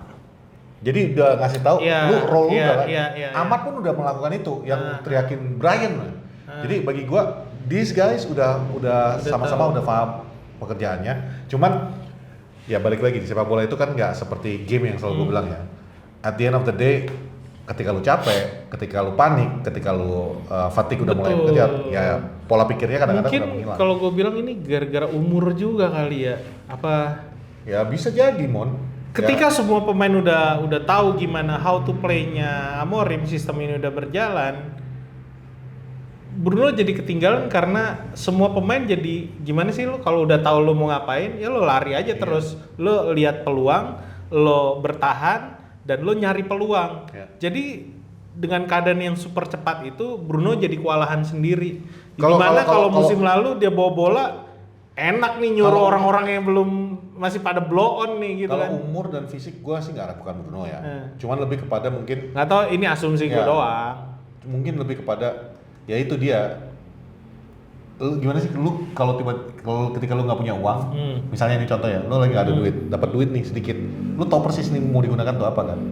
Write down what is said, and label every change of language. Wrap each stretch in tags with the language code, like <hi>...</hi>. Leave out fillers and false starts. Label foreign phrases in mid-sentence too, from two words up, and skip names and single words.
<id>Jadi udah ngasih tahu lu role lu udah. Amat pun udah melakukan itu yang teriakin Brian. Jadi bagi gue</id> <en>these guys</en> <id>udah sama-sama udah paham pekerjaannya. Cuman ya balik lagi di sepak bola itu kan nggak seperti game yang selalu gue bilang ya.</id> <en>At the end of the day,</en> <id>ketika lu capek, ketika lu panik, ketika lu fatigue udah mulai kejar, ya pola pikirnya kadang-kadang udah menghilang. Mungkin kalau gue bilang ini gara-gara umur juga kali ya. Apa? Ya bisa jadi, Mon. Ketika semua pemain udah tahu gimana</id> <en>how to play-</en> <id>nya Amorim, sistem ini udah berjalan, Bruno jadi ketinggalan karena semua pemain jadi gimana sih lo kalau udah tahu lo mau ngapain ya lo lari aja terus, lo lihat peluang, lo bertahan dan lo nyari peluang. Jadi dengan keadaan yang super cepat itu Bruno jadi kewalahan sendiri. Dimana kalau musim lalu dia bawa bola enak nih nyuruh orang-orang yang belum masih pada</id> <en>blow on</en> <id>nih gitu kan. Kalau umur dan fisik gue sih nggak ragukan Bruno ya. Cuman lebih kepada mungkin nggak tahu ini asumsi gue doang. Mungkin lebih kepada ya itu dia. Lu gimana sih lu kalau ketika lu nggak punya uang, misalnya ini contoh ya, lu lagi nggak ada duit, dapat duit nih sedikit, lu tau persis nih mau digunakan tuh apa kan?</id>